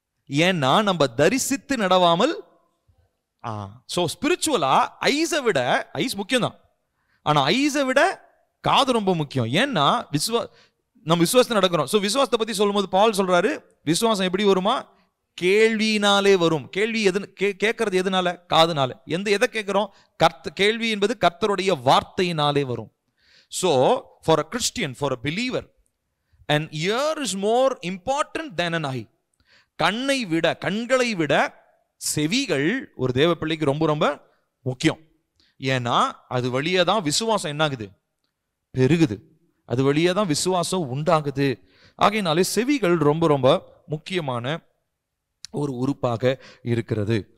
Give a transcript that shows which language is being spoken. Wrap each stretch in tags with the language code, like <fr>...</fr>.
<ta>ஏன்னா நம்ம தரிசித்து நடவாமல், சோ ஸ்பிரிச்சுவலா ஐஸை விட, ஐஸ் முக்கியம் தான், ஆனா ஐஸை விட காது ரொம்ப முக்கியம். ஏன்னா நம்ம விசுவாசத்தை நடக்கிறோம். ஸோ விசுவாசத்தை பத்தி சொல்லும்போது பால் சொல்றாரு, விசுவாசம் எப்படி வருமா? கேள்வியினாலே வரும். கேள்வி கேட்கறது எதுனால? காதுனால. எதை கேட்கிறோம்? கேள்வி என்பது கர்த்தருடைய வார்த்தையினாலே வரும்.</ta> <en>So for a Christian, for a believer, an ear is more important than an eye.</en> <ta>கண்களை விட செவிகள் ஒரு தேவ பிள்ளைக்கு ரொம்ப ரொம்ப முக்கியம். ஏன்னா அது வழியா தான் விசுவாசம் என்னாகுது, பெருகுது. அது வழியா தான் விசுவாசம் உண்டாகுது. ஆகையினாலே செவிகள் ரொம்ப ரொம்ப முக்கியமான ஒரு உறுப்பாக இருக்கிறது.</ta>